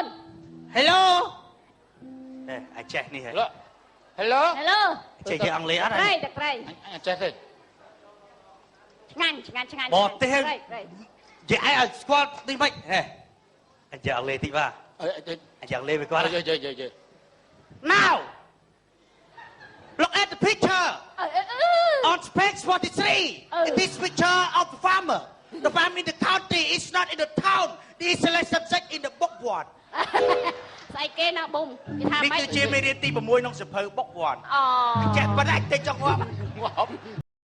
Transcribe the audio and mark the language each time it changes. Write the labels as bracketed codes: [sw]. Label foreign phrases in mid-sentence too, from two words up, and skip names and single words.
[km] Hello អាចចេះនេះហ៎ លក់ Hello Hello ចេះជាអង់គ្លេសអត់ ត្រី ហ៎ ទឹកត្រី អញចេះទេ ឆ្ងាញ់ឆ្ងាញ់ឆ្ងាញ់ បរទេស ត្រីត្រី និយាយឲ្យស្គាល់តិចមិនហេអាចចេះអង់គ្លេសតិចបាទអាចចេះអង់គ្លេសវាគាត់ យយ [en] Now look at the picture on page 43 in this picture of the farmer the farm in the county is not in the town this is select subject in the book one [km] ស្អីគេណាប៊ុំគេថា នេះ ម៉េច គឺជាមេរៀនទី6ក្នុងសៀវភៅ [en] book one [km] អូ ចេះប៉ុណ្ណេះតិចចង់ងាប់ ងាប់